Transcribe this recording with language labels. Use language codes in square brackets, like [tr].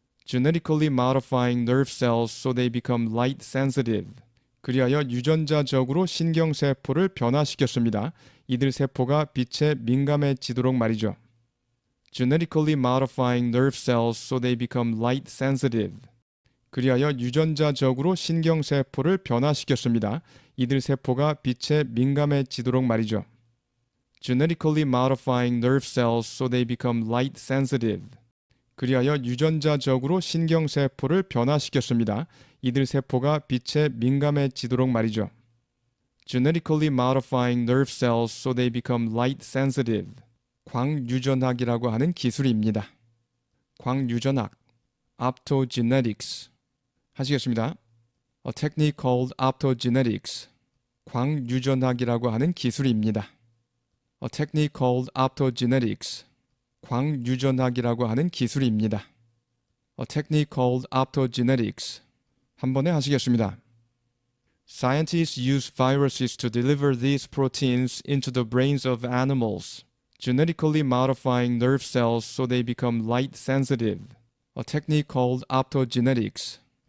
[en] genetically modifying nerve cells so they become light sensitive. [ko] 그리하여 유전자적으로 신경세포를 변화시켰습니다. 이들 세포가 빛에 민감해지도록 말이죠. [en] genetically modifying nerve cells so they become light sensitive. [ko] 그리하여 유전자적으로 신경세포를 변화시켰습니다. 이들 세포가 빛에 민감해지도록 말이죠. [en] genetically modifying nerve cells so they become light sensitive. [ko] 그리하여 유전자적으로 신경세포를 변화시켰습니다. 이들 세포가 빛에 민감해지도록 말이죠. [en] genetically modifying nerve cells so they become light sensitive. [ko] 광유전학이라고 하는 기술입니다. 광유전학, optogenetics. 하시겠습니다. [en] A technique called optogenetics. [ko] 광유전학이라고 하는 기술입니다. [en] A technique called optogenetics. [ko] 광유전학이라고 하는 기술입니다. [en] A technique called optogenetics. [ko] 한 번에 하시겠습니다. [en] Scientists use viruses to deliver these proteins into the brains of animals, genetically modifying nerve cells so they become light sensitive. A technique called optogenetics.